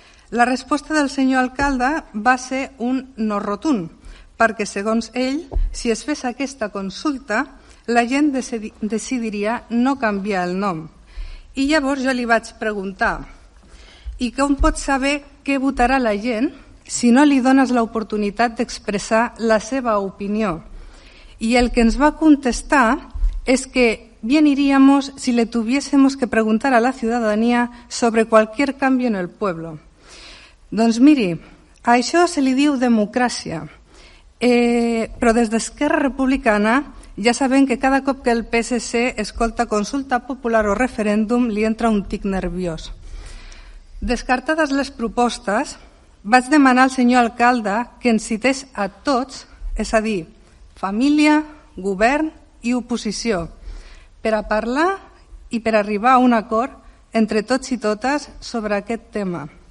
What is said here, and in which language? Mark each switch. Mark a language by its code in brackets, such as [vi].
[ca] La resposta del senyor alcalde va ser un no rotund, perquè segons ell, si es fes aquesta consulta, la gent decidiria no canviar el nom. I llavors jo li vaig preguntar: i com pots saber què votarà la gent si no li dones l'oportunitat d'expressar la seva opinió? [es] Y el que nos va a contestar es que bien iríamos si le tuviésemos que preguntar a la ciudadanía sobre cualquier cambio en el pueblo. [ca] Doncs miri, a això se li diu democràcia, però des d'Esquerra Republicana ja sabem que cada cop que el PSC escolta consulta popular o referèndum li entra un tic nerviós. Descartades les propostes, vaig demanar al senyor alcalde que ens cités a tots, és a dir, família, govern i oposició, per a parlar i per arribar a un acord entre tots i totes sobre aquest tema.